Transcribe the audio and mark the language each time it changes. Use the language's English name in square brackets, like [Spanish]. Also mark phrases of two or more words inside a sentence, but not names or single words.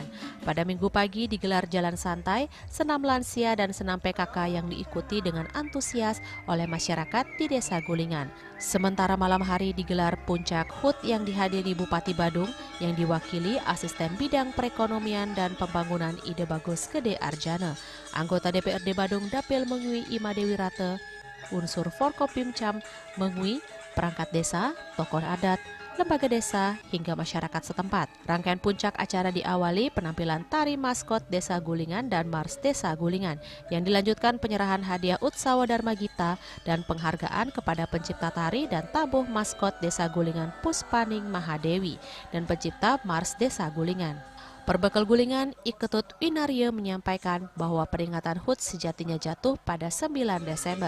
[Indonesian] Pada Minggu pagi digelar jalan santai, senam lansia dan senam PKK yang diikuti dengan antusias oleh masyarakat di Desa Gulingan. Sementara malam hari digelar puncak HUT yang dihadiri Bupati Badung yang diwakili Asisten Bidang Perekonomian dan Pembangunan Ide Bagus Gede Arjana, anggota DPRD Badung Dapil Mengui Ima Dewi Rate, unsur Forkopimcam Mengui, perangkat desa, tokoh adat, lembaga desa, hingga masyarakat setempat. Rangkaian puncak acara diawali penampilan tari maskot Desa Gulingan dan Mars Desa Gulingan, yang dilanjutkan penyerahan hadiah Utsawa Dharma Gita dan penghargaan kepada pencipta tari dan tabuh maskot Desa Gulingan Puspaning Mahadewi dan pencipta Mars Desa Gulingan. Perbekal Gulingan, Iketut Winaria menyampaikan bahwa peringatan HUT sejatinya jatuh pada 9 Desember.